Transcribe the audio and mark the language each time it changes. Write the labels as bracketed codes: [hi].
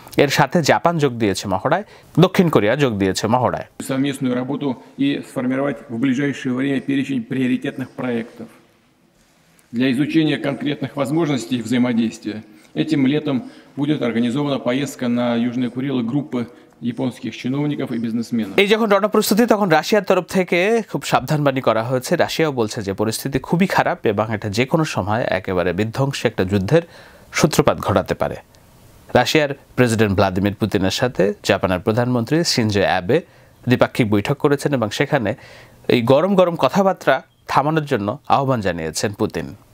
[bn] এর সাথে জাপান যোগ দিয়েছে মহড়ায়, দক্ষিণ কোরিয়া যোগ দিয়েছে মহড়ায়। [ru] Совместную работу и сформировать в ближайшее время перечень приоритетных проектов для изучения конкретных возможностей взаимодействия. Этим летом будет организована поездка на Южные Курилы группы японских чиновников и бизнесменов. [bn] এই যখন রণপ্রস্তুতি তখন রাশিয়ার তরফ থেকে খুব সাবধানবাণী করা হয়েছে। রাশিয়াও বলছে যে পরিস্থিতি খুবই খারাপ এবং এটা যে কোনো সময় একেবারে বিধ্বংসী একটা যুদ্ধের সূত্রপাত ঘটাতে পারে। রাশিয়ার প্রেসিডেন্ট ভ্লাদিমির পুতিনের সাথে জাপানের প্রধানমন্ত্রী শিনজো অ্যাবে দ্বিপাক্ষিক বৈঠক করেছেন এবং সেখানে এই গরম গরম কথাবার্তা থামানোর জন্য আহ্বান জানিয়েছেন পুতিন।